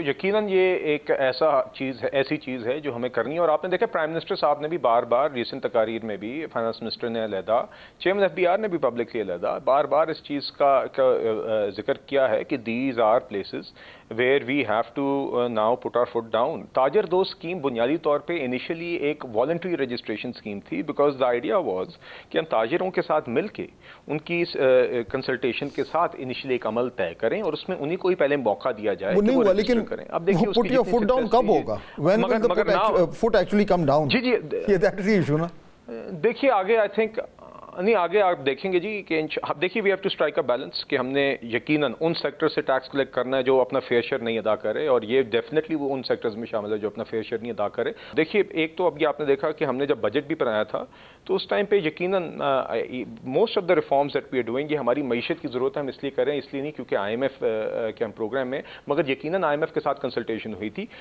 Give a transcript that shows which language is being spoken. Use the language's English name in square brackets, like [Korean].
[Urdu] یقیناً یہ ایک ایسی چیز ہے جو ہمیں کرنی ہے, اور آپ نے دیکھا پرائم منسٹر صاحب نے بھی بار بار ریسنٹ تقاریر میں بھی, فائنانس منسٹر نے علیحدہ, چیئرمین ایف بی آر نے بھی پبلکلی علیحدہ بار بار اس چیز کا ذکر کیا ہے کہ [English] These are places where we have to now put our foot down. [Urdu] تاجر دو اسکیم بنیادی طور پہ انیشلی ایک والنٹری رجسٹریشن اسکیم تھی, بیکاز دا آئیڈیا واز کہ ہم تاجروں کے ساتھ مل کے ان کی کنسلٹیشن کے ساتھ انیشلی ایک عمل طے کریں اور اس میں انہیں کو ہی پہلے موقع دیا جائے کہ وہ رجسٹر کریں. اب دیکھیے [English] put your foot down [Urdu] کب ہوگا؟ [English] when the foot actually come down. [Urdu] جی [English] that is the issue نا. [Urdu] دیکھیے آگے آئی تھنک نہیں آگے آپ دیکھیں گے جی کہ دیکھیے [English] we have to strike a balance [Urdu] کہ ہم نے یقیناً ان سیکٹر سے ٹیکس کلیکٹ کرنا ہے جو اپنا فیئر شیئر نہیں ادا کرے, اور یہ ڈیفینیٹلی وہ ان سیکٹرز میں شامل ہے جو اپنا فیئر شیئر نہیں ادا کرے. دیکھیے ایک تو اب یہ آپ نے دیکھا کہ ہم نے جب بجٹ بھی بنایا تھا تو اس ٹائم پہ یقیناً [English] most of the reforms that we are doing [Urdu] یہ ہماری معیشت کی ضرورت ہے, ہم اس لیے کریں, اس لیے نہیں کیونکہ آئی ایم ایف کے ہم پروگرام میں, مگر یقیناً آئی ایم ایف کے ساتھ کنسلٹیشن ہوئی تھی.